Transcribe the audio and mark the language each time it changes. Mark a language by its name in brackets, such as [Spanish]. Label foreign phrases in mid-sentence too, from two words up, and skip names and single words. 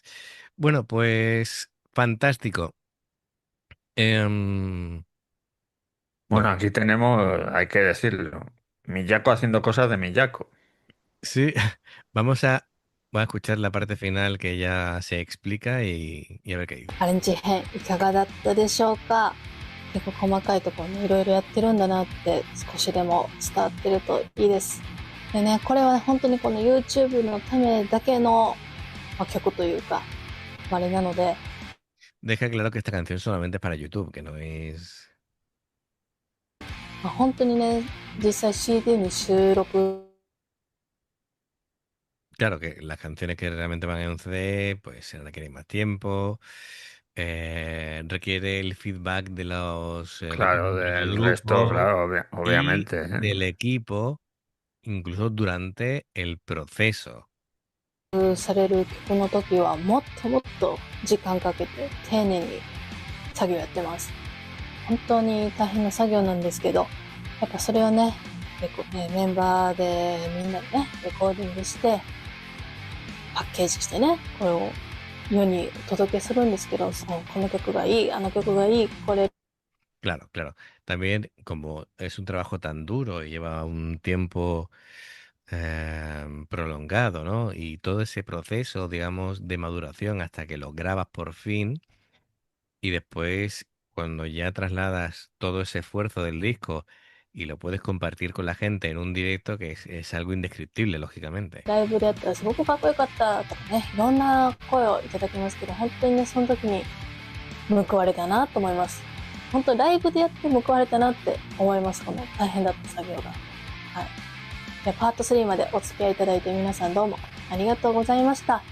[Spanish] Bueno, pues fantástico. Em, Bueno, bueno, aquí tenemos, hay que decirlo, Miyako haciendo cosas de Miyako. sí, vamos voy a escuchar la parte final que ya se explica y a ver qué dice. [Japanese] アレンジ編いかがだったでしょうか？結構細かいところにいろいろやってるんだなって少しでも伝わってるといいです。でね、これは本当にこの YouTube のためだけの、曲というか、あれなので、 [Spanish] Deja claro que esta canción solamente es para YouTube, que no es... [Japanese] 本当にね、実際 CD に収録 [Spanish] Claro que las canciones que realmente van en un CD, pues se requieren más tiempo, requiere el feedback de de los Claro, miembros del del resto, grupo claro, y obviamente, ¿eh? del equipo, incluso durante el proceso. [Japanese] される曲の時はもっともっと時間かけて丁寧に作業やってます。本当に大変な作業なんですけど、やっぱそれをね、メンバーでみんなでね、レコーディングして、パッケージしてね、これを世にお届けするんですけど、そうこの曲がいい、あの曲がいい、これ [Spanish] Claro, claro. También como es un trabajo tan duro y lleva un tiempo prolongado, ¿no? Y todo ese proceso, digamos, de maduración hasta que lo grabas por fin. Y después, cuando ya trasladas todo ese esfuerzo del disco y lo puedes compartir con la gente en un directo, que es algo indescriptible, lógicamente. [Japanese] ライブでやったらすごくかっこよかったとかね、いろんな声をいただきますけど、本当にね、その時に報われたなと思います。本当ライブでやって報われたなって思います。この大変だった作業が。はい。でパート3までお付き合いいただいて皆さんどうもありがとうございました。